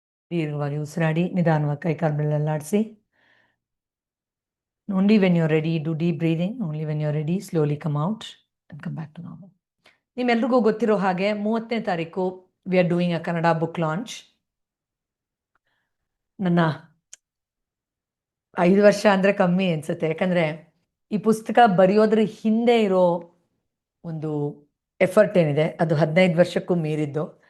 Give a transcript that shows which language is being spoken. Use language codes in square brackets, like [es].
[kn] ದೀರ್ಘವಾಗಿ ಉಸಿರಾಡಿ ನಿಧಾನವಾಗಿ ಕೈಕಾಲುಗಳಲ್ಲಾಡಿಸಿ. [en] Only when you're ready, do deep breathing. Only when you're ready, slowly come out and come back to normal. [kn] ನಿಮ್ಮೆಲ್ರಿಗೂ ಗೊತ್ತಿರೋ ಹಾಗೆ 30ನೇ ತಾರೀಕು [en] We are doing a Kannada book launch. [kn] ನನ್ನ 5 ವರ್ಷ ಅಂದರೆ ಕಮ್ಮಿ ಅನಿಸುತ್ತೆ, ಯಾಕಂದರೆ ಈ ಪುಸ್ತಕ ಬರೆಯೋದ್ರ ಹಿಂದೆ ಇರೋ ಒಂದು ಎಫರ್ಟ್ ಏನಿದೆ ಅದು 15 ವರ್ಷಕ್ಕೂ ಮೀರಿದ್ದು.